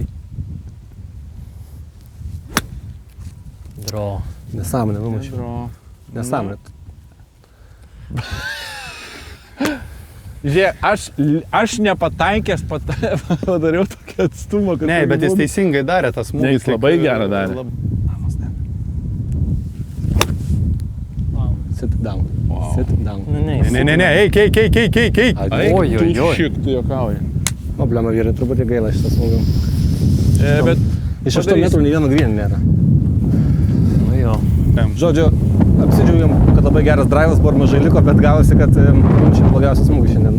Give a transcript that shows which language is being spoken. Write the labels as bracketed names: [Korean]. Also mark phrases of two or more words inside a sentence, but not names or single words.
[Lithuanian] Dro. Nesąmonė, numušiu. Bro. Nesąmonė. Žiūrėk, aš nepataikęs padariau tokį atstumą, kad... Ne, bet jis teisingai darė tas smūgis. Ne, jis labai gerą darė. [English] Sit down. Wow. Sit down. [Lithuanian] Ne, eik. Tu šik, tu juokauji. Problema vyrai, truputį gaila šitas smūgių. Bet Iš 8 metrų nei vieno green nėra. Nu jo. Žodžiu, apsidžiaugiam, kad labai geras drivas buvo ir mažai liko, bet gavosi, kad čia blogiausias smūgis šiandien.